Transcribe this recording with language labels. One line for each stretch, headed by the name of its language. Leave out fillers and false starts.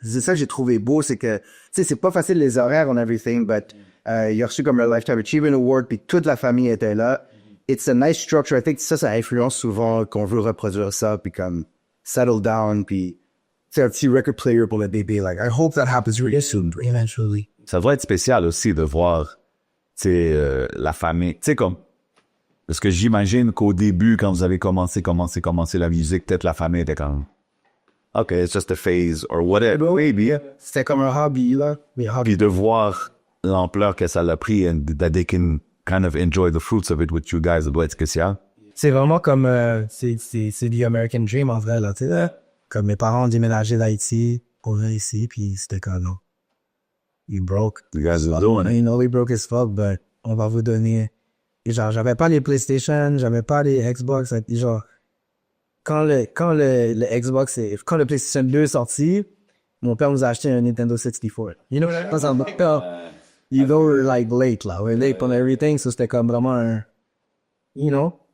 French: C'est ça que j'ai trouvé beau, c'est que, tu sais, c'est pas facile les horaires
English: and everything, but
French: il a reçu comme un Lifetime Achievement Award, puis toute la famille était là.
English: It's a nice structure. I think
French: ça influence souvent qu'on veut reproduire ça, puis comme
English: settle down,
French: puis c'est un petit record player pour le bébé.
English: Like, I hope that happens really soon, eventually.
French: Ça doit être spécial aussi de voir, tu sais, la famille. Tu sais, comme, parce que j'imagine qu'au début, quand vous avez commencé la musique, peut-être la famille était comme,
English: OK, it's just a phase, or whatever. Maybe.
French: C'était comme un hobby, là. Puis de voir l'ampleur que ça l'a pris,
English: and that they can kind of enjoy the fruits of it with you guys,
French: ça doit être spécial. C'est vraiment comme, c'est the American Dream, en vrai, là, tu sais, comme mes parents ont déménagé d'Haïti pour venir ici, puis c'était comme, non.
English: You broke. You guys are doing it. We broke as fuck, but
French: on va vous donner. Et genre, j'avais pas les PlayStation, j'avais pas les Xbox, genre, quand le Xbox quand le PlayStation 2 est sorti, mon père nous a acheté un Nintendo 64.
English: We're like late, là. We're late on everything, so
French: c'était comme vraiment un,